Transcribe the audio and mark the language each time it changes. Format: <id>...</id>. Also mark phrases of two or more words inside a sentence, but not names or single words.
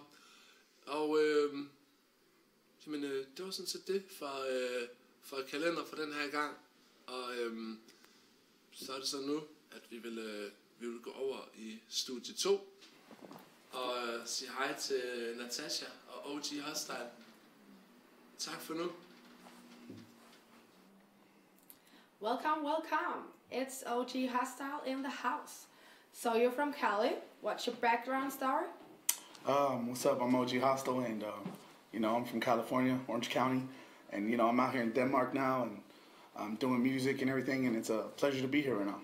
<da>Og jamen, det var sådan set det for kalender for den her gang. Og så er det så nu, at vi vil gå over i studie 2 og sige hej til Natasha og OG Hostile. Tak for nu.</da> <en>Welcome, welcome. It's OG Hostile in the house. So you're from Cali. What's your background story? What's up? I'm OG Hostile, and you know, I'm from California, Orange County, and you know, I'm out here in Denmark now, and I'm doing music and everything, and it's a pleasure to be here right now.</en>